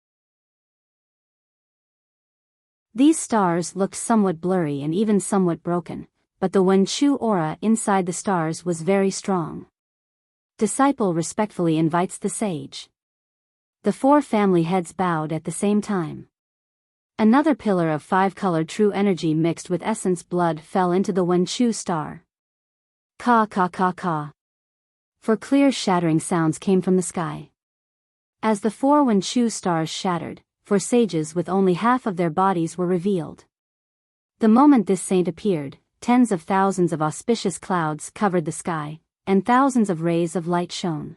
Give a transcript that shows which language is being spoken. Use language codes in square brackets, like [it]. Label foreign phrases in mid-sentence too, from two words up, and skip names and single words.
[en] These stars looked somewhat blurry and even somewhat broken, but the Wenchu aura inside the stars was very strong. Disciple respectfully invites the sage. The 4 family heads bowed at the same time. Another pillar of 5-colored true energy mixed with essence blood fell into the Wenchu star. Ka ka ka ka. 4 clear shattering sounds came from the sky. As the 4 Wenchu stars shattered, 4 sages with only half of their bodies were revealed. The moment this saint appeared, tens of thousands of auspicious clouds covered the sky, and thousands of rays of light shone.